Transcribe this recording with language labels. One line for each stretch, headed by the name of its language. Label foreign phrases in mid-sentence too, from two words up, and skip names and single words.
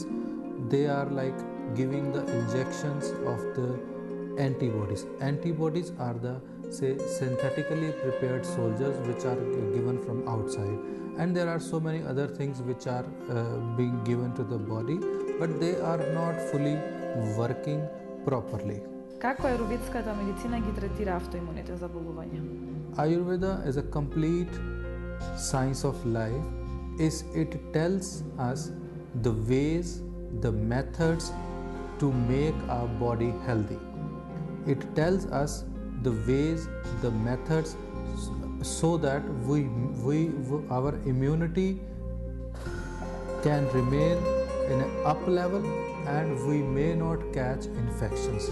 English: They are like giving the injections of the antibodies. Antibodies are the synthetically prepared soldiers which are given from outside, and there are so many other things which are being given to the body, but they are not fully working properly.
Macedonian: Како аюрведската медицина ги третира автоимуните заболувања?
English: Ayurveda is a complete science of life. It tells us the ways, the methods to make our body healthy. It tells us the ways, the methods, so that our immunity can remain in an up level and we may not catch infections.